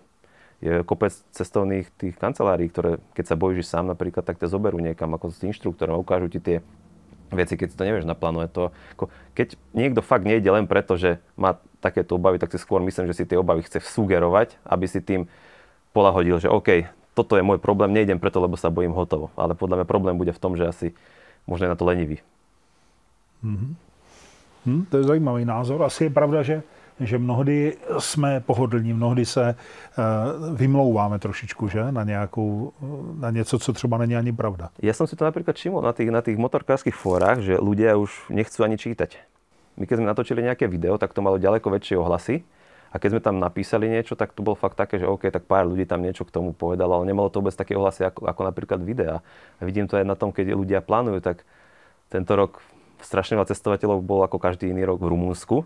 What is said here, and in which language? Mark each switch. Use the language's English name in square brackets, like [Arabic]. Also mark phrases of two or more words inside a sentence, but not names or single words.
[Slovak] Je kopec cestovných tých kancelárií, ktoré keď sa bojíš sám napríklad, tak ťa zoberú niekam ako s inštruktorom a ukážu ti tie veci, keď si to nevieš naplánovať. Keď niekto fakt nejde len preto, že má takéto obavy, tak si skôr myslím, že si tie obavy chce sugerovať, aby si tým polahodil, že OK, toto je môj problém, nejdem preto, lebo sa bojím, hotovo. Ale podľa mňa problém bude v tom, že asi možno je na to lenivý. [Czech] To je zajímavý názor. Asi je pravda, že že mnohdy jsme pohodlní, mnohdy se vymlouváme trošičku, že? Na něco, co třeba není ani pravda. [Slovak] Ja som si to napríklad všimol na tých motorkárskych fórach, že ľudia už nechcú ani čítať. My keď sme natočili nejaké video, tak to malo ďaleko väčšie ohlasy. A keď sme tam napísali niečo, tak to bol fakt také, že OK, tak pár ľudí tam niečo k tomu povedalo, ale nemalo to vôbec také ohlasy ako napríklad videa. A vidím to aj na tom, keď ľudia plánujú, tak tento rok strašne veľa cestovateľov bol ako každý iný rok v Rumunsku.